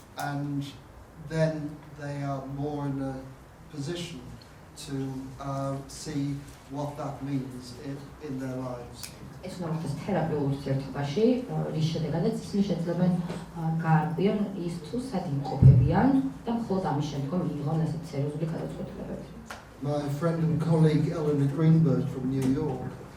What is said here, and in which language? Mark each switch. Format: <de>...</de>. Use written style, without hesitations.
<en>And then they are more in a position to see what that means in their lives.</en> <ka>ეს უნდა მოხდეს თერაპიულ ურთიერთობაში, რის შედეგადაც ისინი შეძლებენ გაარკვიონ ის თუ სად იმყოფებიან და მხოლოდ ამის შემდგომ მიიღონ ასეთ სერიოზული გადაწყვეტილებები.</ka> <en>My friend and colleague Eleanor Greenberg from New York</en>